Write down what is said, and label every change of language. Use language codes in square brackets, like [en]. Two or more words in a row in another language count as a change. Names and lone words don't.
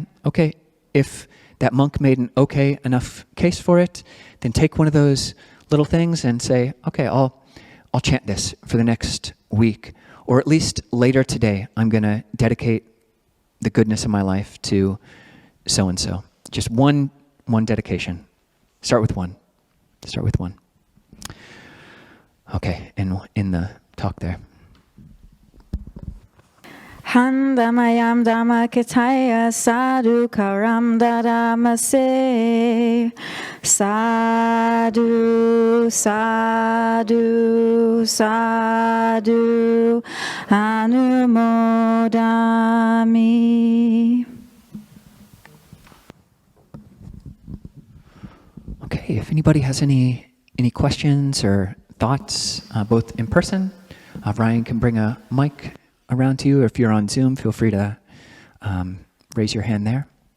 [en] Okay, if that monk made an okay enough case for it, then take one of those little things and say, okay, I'll chant this for the next week. Or at least later today, I'm going to dedicate the goodness of my life to so-and-so. Just one dedication. Start with one. Start with one. Okay, in the talk there. [pi] Handamayam dhamma kitaya sadhu karam dadamase sadhu sadhu sadhu anumodami. [en] Okay, if anybody has any questions or thoughts, both in person, Ryan can bring a mic around to you, or if you're on Zoom, feel free to raise your hand there.